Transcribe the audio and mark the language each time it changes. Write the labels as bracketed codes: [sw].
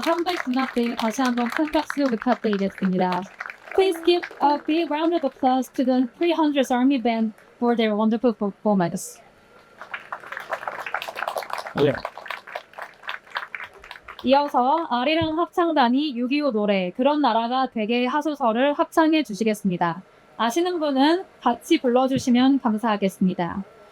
[ko] 300분학생 다시 한번 큰 박수 부탁드리겠습니다. [en] Please give a big round of applause to the 300th Army Band for their wonderful performance. [ko] 이어서 아리랑 합창단이 6.25 노래 그런 나라가 되게 하소서를 합창해 주시겠습니다. 아시는 분은 같이 불러주시면 감사하겠습니다.